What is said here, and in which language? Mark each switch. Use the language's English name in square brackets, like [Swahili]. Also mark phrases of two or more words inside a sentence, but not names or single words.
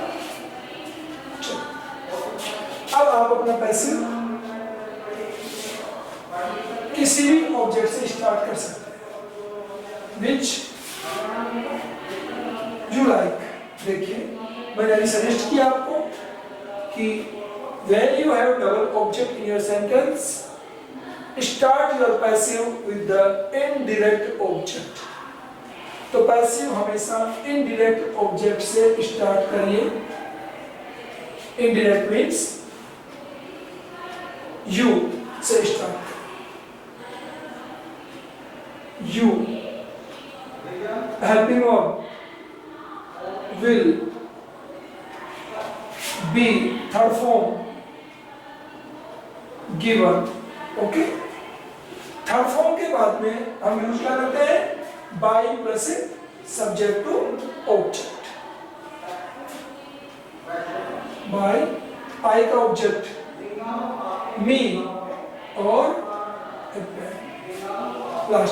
[Hindi] अब आप अपना पैसिव किसी भी ऑब्जेक्ट से स्टार्ट कर सकते हैं, [English] which you like. [Hindi] देखिए मैंने अभी सजेस्ट किया आपको कि [English] when you have double object in your sentence, start your passive with the indirect object। [Hindi] तो पैसिव हमेशा [English] indirect object [Hindi] से स्टार्ट करिए। [English] indirect means you से स्टार्ट, you helping verb will, be third form given. [Hindi] ओके, [English] third form [Hindi] के बाद में हम यूज क्या करते हैं, [English] by plus subject to object. [Hindi] बाय, आई का [English] object me [Hindi] और लास्ट।